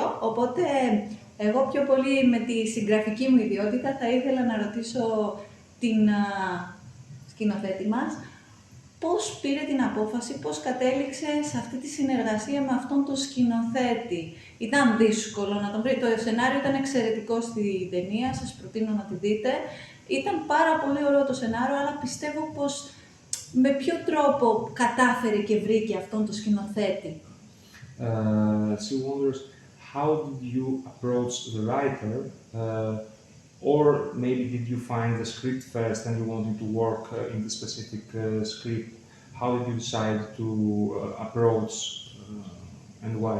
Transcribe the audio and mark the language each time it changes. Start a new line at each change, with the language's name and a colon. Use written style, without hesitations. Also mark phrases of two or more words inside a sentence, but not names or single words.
Greek: Οπότε εγώ πιο πολύ με τη συγγραφική μου ιδιότητα θα ήθελα να ρωτήσω την σκηνοθέτη μας πώς πήρε την απόφαση, πώς κατέληξε σε αυτή τη συνεργασία με αυτόν τον σκηνοθέτη. Ήταν δύσκολο να τον βρει? Το σενάριο ήταν εξαιρετικό στη ταινία, σας προτείνω να τη δείτε. Ήταν πάρα πολύ ωραίο το σενάριο, αλλά πιστεύω πως με ποιο τρόπο κατάφερε και βρήκε αυτόν τον σκηνοθέτη.
English: She wonders, how did you approach the writer, or maybe did you find the script first and you wanted to work in the specific script? How did you decide to approach and why?